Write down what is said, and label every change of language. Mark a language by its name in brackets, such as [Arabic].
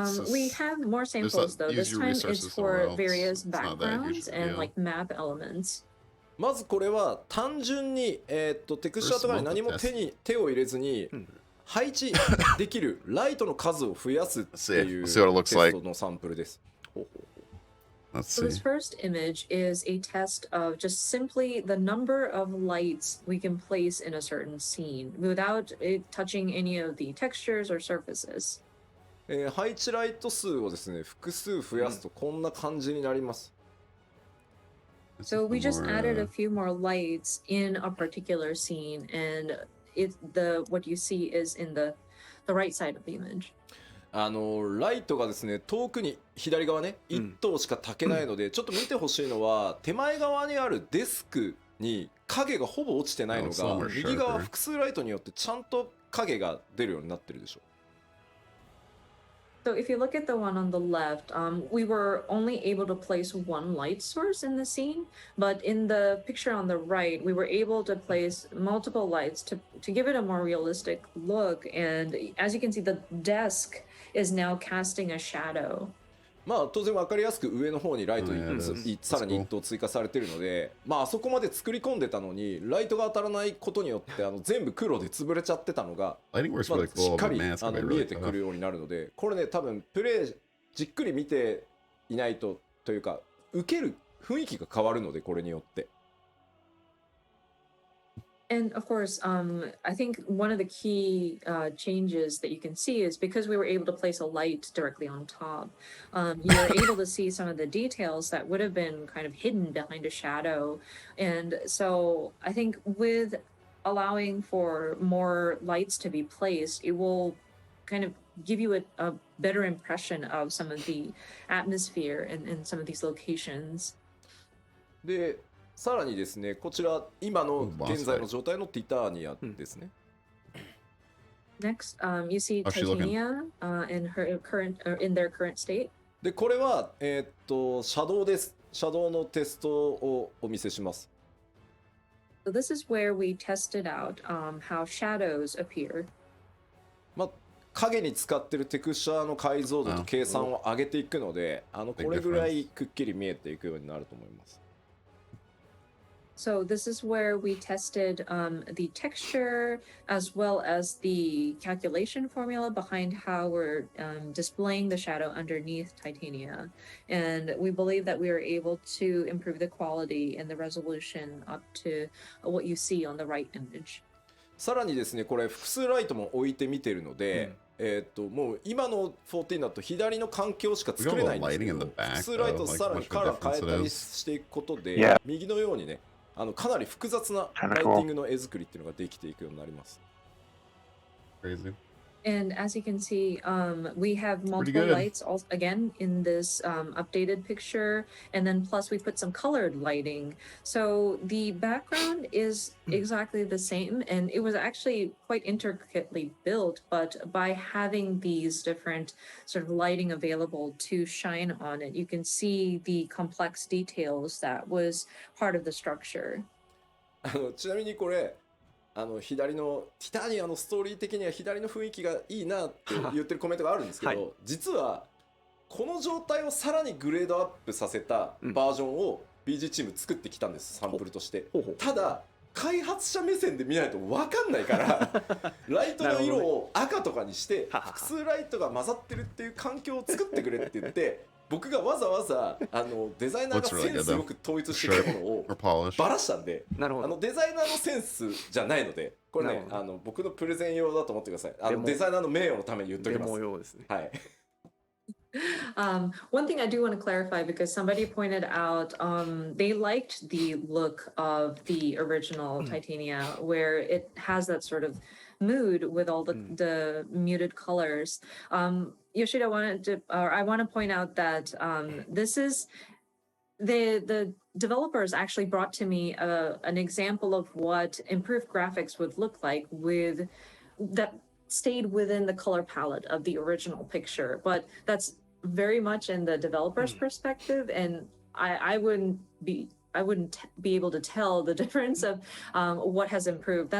[English] We have more samples though. This time it's for various backgrounds and like map elements. [Japanese] まずこれは単純にテクスチャーとかに何も手を入れずに配置できるライトの数を増やすっていうテストのサンプルです。 [English] So this first image is a test of just simply the number of lights we can place in a certain scene without it touching any of the textures or surfaces. [Japanese] 配置ライト数をですね、複数増やすとこんな感じになります。 [English] So we just added a few more lights in a particular scene, and what you see is in the right side of the image. [Japanese] ライトがですね、遠くに左側ね、1灯しか焚けないので、ちょっと見てほしいのは、手前側にあるデスクに影がほぼ落ちてないのが、右側複数ライトによってちゃんと影が出るようになってるでしょ。 [English] So if you look at the one on the left, we were only able to place one light source in the scene, but in the picture on the right, we were able to place multiple lights to give it a more realistic look. And as you can see, the desk is now casting a shadow. [Japanese] まあ当然分かりやすく上の方にライトさらに1灯追加されてるので、まああそこまで作り込んでたのにライトが当たらないことによって全部黒で潰れちゃってたのが、まあ、しっかり見えてくるようになるので、これね多分プレイじっくり見ていないとというか受ける雰囲気が変わるので、これによって。 [English] And of course, I think one of the key changes that you can see is because we were able to place a light directly on top, you're able to see some of the details that would have been kind of hidden behind a shadow. And so I think with allowing for more lights to be placed, it will kind of give you a better impression of some of the atmosphere in some of these locations. [Japanese] でさらにですね、こちら今の現在の状態のティターニアですね。 [English] Next, you see Titania in their current state. [Japanese] でこれはシャドウです。シャドウのテストをお見せします。 [English] So this is where we tested out how shadows appear. [Japanese] まあ影に使ってるテクスチャーの解像度と計算を上げていくので、これぐらいくっきり見えていくようになると思います。 [English] So this is where we tested the texture as well as the calculation formula behind how we're displaying the shadow underneath Titania. And we believe that we were able to improve the quality and the resolution up to what you see on the right image. [Japanese] さらにですね、これ複数ライトも置いてみてるので、もう今の14だと左の環境しか作れないんですけど、複数ライトさらにカラー変えたりしていくことで、右のようにね、かなり複雑なライティングの絵作りっていうのができていくようになります。 [English] Crazy. And as you can see, we have multiple lights again in this updated picture, and then plus we put some colored lighting. So the background is exactly the same, and it was actually quite intricately built, but by having these different sort of lighting available to shine on it, you can see the complex details that was part of the structure. [Japanese] ちなみにこれ左のティタニアのストーリー的には左の雰囲気がいいなって言ってるコメントがあるんですけど、はい、実はこの状態をさらにグレードアップさせたバージョンを BG チーム作ってきたんです、サンプルとして。ただ開発者目線で見ないと分かんないからライトの色を赤とかにして複数ライトが混ざってるっていう環境を作ってくれって言って僕がわざわざデザイナーがセンスよく統一してきたものをばらしたんで、デザイナーのセンスじゃないので、これね僕のプレゼン用だと思ってください。デザイナーの名誉のために言っときます。デモ用ですね。はい。 [English] One thing I do want to clarify, because somebody pointed out they liked the look of the original Titania, where it has that sort of mood with all the muted colors. Yoshida I want to point out that this is the developers actually brought to me an example of what improved graphics would look like with that stayed within the color palette of the original picture, but that's very much in the developer's perspective, and I wouldn't be able to tell the difference of what has improved.